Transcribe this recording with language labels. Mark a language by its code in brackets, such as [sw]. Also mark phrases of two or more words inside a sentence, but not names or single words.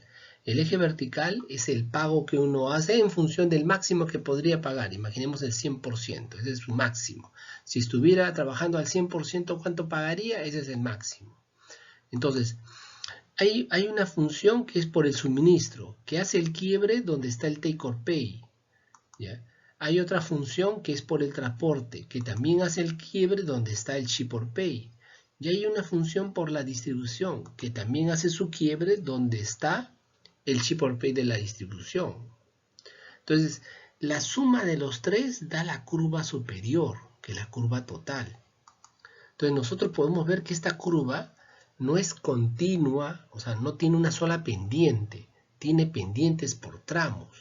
[es] El eje vertical es el pago que uno hace en función del máximo que podría pagar. Imaginemos el 100%, ese es su máximo. Si estuviera trabajando al 100%, ¿cuánto pagaría? Ese es el máximo. Entonces, hay una función que es por el suministro, que hace el quiebre donde está el [en] take or pay. [es] ¿Ya? Hay otra función que es por el transporte, que también hace el quiebre donde está el [en] ship or pay. [es] Y hay una función por la distribución, que también hace su quiebre donde está el [en] ship or pay [es] de la distribución. Entonces, la suma de los tres da la curva superior, que es la curva total. Entonces, nosotros podemos ver que esta curva no es continua, o sea, no tiene una sola pendiente, tiene pendientes por tramos.